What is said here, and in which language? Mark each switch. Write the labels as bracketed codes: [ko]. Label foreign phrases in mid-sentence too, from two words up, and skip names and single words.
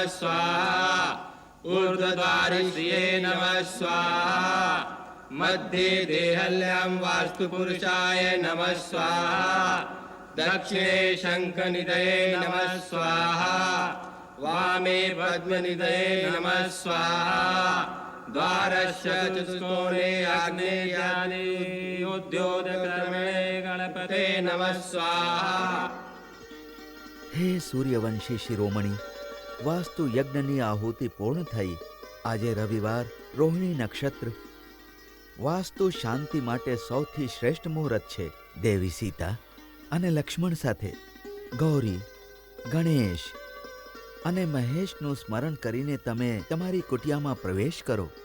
[sa] स्वाहा, ऊर्ध्वद्वारिश्रिये नमः स्वाहा, मध्ये देहल्यां वास्तुपुरुषाय नमः स्वाहा, दक्षिणे शङ्खनिधये नमः स्वाहा, वामे पद्मनिधये नमः स्वाहा, द्वारस्य चतुष्कोणे आग्नेयानि उद्योतकर्मणे गणपते नमः स्वाहा। [gu] હે સૂર્યવંશી શિરોમણી, વાસ્તુ યજ્ઞની આહુતિ પૂર્ણ થઈ. આજે રવિવાર, રોહિણી નક્ષત્ર. વાસ્તુ શાંતિ માટે સૌથી શ્રેષ્ઠ મુહૂર્ત છે. દેવી સીતા અને લક્ષ્મણ સાથે ગૌરી, ગણેશ અને મહેશનું સ્મરણ કરીને તમે તમારી કુટિયામાં પ્રવેશ કરો.